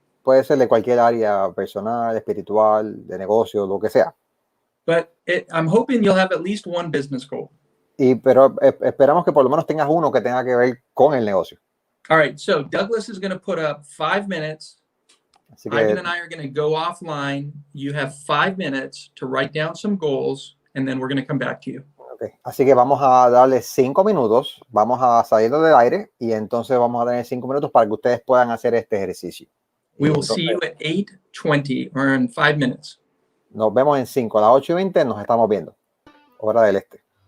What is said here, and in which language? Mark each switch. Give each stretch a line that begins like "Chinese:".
Spanish: Puede ser de cualquier área personal, espiritual, de negocio, lo que sea.
English: But I'm hoping you'll have at least one business goal.
Spanish: Pero esperamos que por lo menos tengas uno que tenga que ver con el negocio.
English: All right, so Douglas is going to put up 5 minutes.
Spanish: Así que,
English: Ivan and I are going to go offline. You have 5 minutes to write down some goals, and then we're going to come back to you. okay.
Spanish: Así que vamos a darle 5 minutos, vamos a salir del aire y entonces vamos a tener 5 minutos para que ustedes puedan hacer este ejercicio.
English: We will see you at 8:20 or in 5 minutes.
Spanish: Nos vemos en 5, a las 8:20 nos estamos viendo, hora del este.